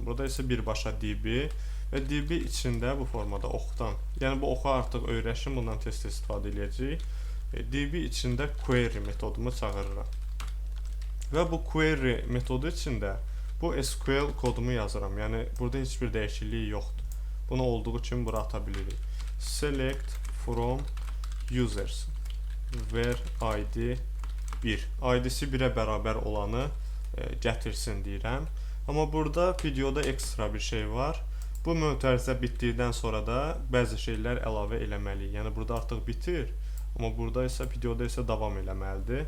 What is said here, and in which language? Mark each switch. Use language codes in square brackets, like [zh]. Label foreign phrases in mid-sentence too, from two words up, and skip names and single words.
[az] Burada isə birbaşa db və db içində bu formada oxdan, yəni bu oxu artıq öyrəşim, bundan tez-tez istifadə edəcəyik. db içində query metodumu çağırıram. Və bu query metodu içində bu SQL kodumu yazıram. Yəni burada heç bir dəyişiklik yoxdur. Bunu olduğu kimi bura ata bilirik. [en] Select from users where id 1. [az] ID-si 1-ə bərabər olanı gətirsin deyirəm. Amma burada PDO-da ekstra bir şey var. Bu mötərizə bitdikdən sonra da bəzi şeylər əlavə eləməliyik. Yəni burada artıq bitir. Amma burada isə PDO-da isə davam eləməlidir.